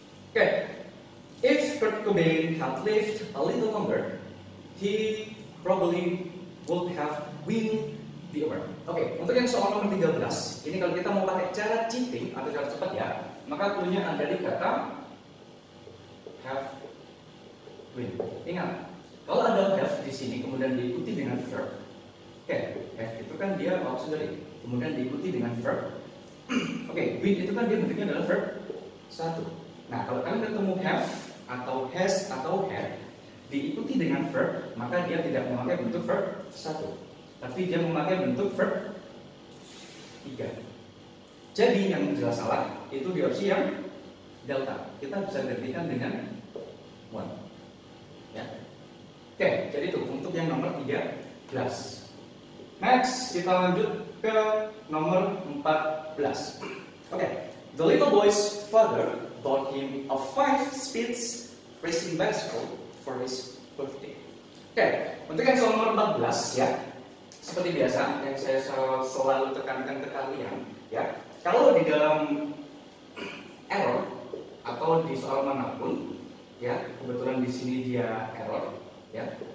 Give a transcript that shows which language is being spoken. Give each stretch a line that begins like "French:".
English: Oke, if Kurt Cobain had lived a little longer, he probably would have win the verb.
Indonesian: Oke, untuk yang soal nomor 13, ini kalau kita mau pakai cara cheating atau cara cepat ya, maka clue-nya ada di kata have been. Ingat, kalau ada have di sini kemudian diikuti dengan verb. Oke, have itu kan dia auxiliary, kemudian diikuti dengan verb. Oke, been itu kan dia bentuknya adalah verb 1. Nah, kalau kalian ketemu have atau has atau had diikuti dengan verb, maka dia tidak memakai bentuk verb 1, tapi dia memakai bentuk verb 3. Jadi yang jelas salah itu di opsi yang delta. Kita bisa gantikan dengan one. Ya. Oke, jadi itu untuk yang nomor 13. Next, kita lanjut ke nomor 14.
English: Oke, the little boy's father bought him a 5-speed racing bicycle for his birthday.
Indonesian: Oke, untuk yang soal nomor 14 ya, seperti biasa yang saya selalu tekankan ke kalian ya, kalau di dalam error atau di soal manapun ya, kebetulan di sini dia error ya,